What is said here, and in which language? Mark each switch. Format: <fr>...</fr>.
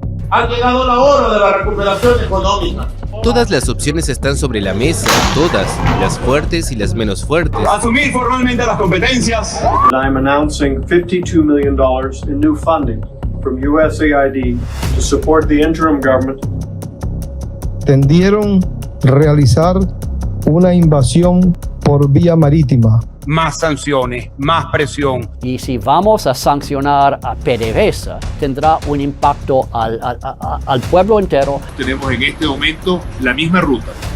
<es>Ha llegado la hora de la recuperación económica. Todas las opciones están sobre la mesa, todas, las fuertes y las menos fuertes. Asumir formalmente las competencias.</es> <en>I'm announcing $52 million in new funding from USAID to support the interim government.</en> <es>Tendieron realizar una invasión por vía marítima. Más sanciones, más presión. Y si vamos a sancionar a PDVSA, tendrá un impacto al pueblo entero. Tenemos en este momento la misma ruta.</es>